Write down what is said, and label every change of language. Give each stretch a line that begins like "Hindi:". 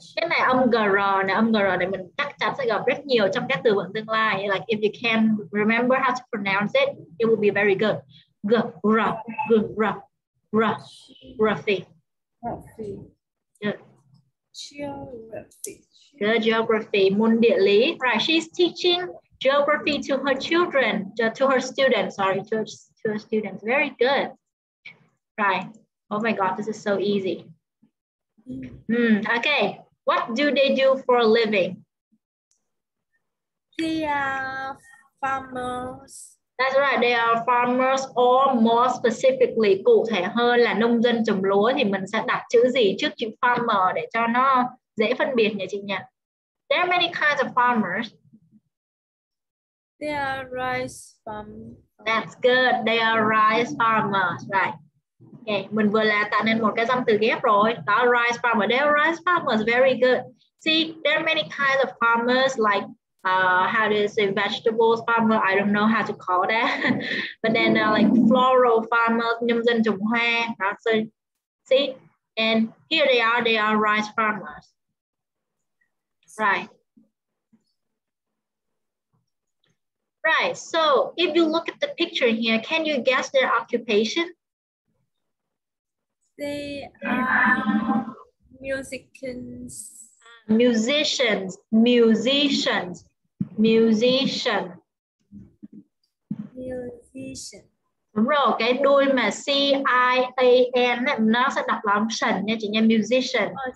Vietnamese: Cái này âm GR này mình chắc chắn sẽ gặp rất nhiều trong các từ vựng tương lai.
English: Like if you can remember how to pronounce it, it will be very good. Geography. Good. Good, geography.
Vietnamese: Môn địa lý.
English: Right, she's teaching geography to her children, to her students. Sorry, to her students. Very good. Right. Oh my God, this is so easy. Okay, what do they do for a living? They are farmers. That's right, they are farmers, or more specifically,
Vietnamese: cụ thể hơn là nông dân trồng lúa thì mình sẽ đặt chữ gì trước chữ farmer để cho nó dễ phân biệt nhỉ chị nhỉ?
English: There are many kinds of farmers. They are rice farmers. That's good, they are rice farmers, right?
Vietnamese: Okay, mình vừa là tạo nên một cái danh từ ghép rồi.
English: Đó, rice farmer. They are rice farmers. Very good. See, there are many kinds of farmers like how to say vegetables farmer, I don't know how to call that. But then like floral farmers,
Vietnamese: nông dân trồng hoa.
English: So see, and here they are rice farmers. Right. Right, so if you look at the picture here, can you guess their occupation? They are musicians. Musicians, musicians, musician. Musician.
Vietnamese: Đúng rồi, cái đuôi mà C-I-A-N nó sẽ đọc là âm sần nha chị nha, musician.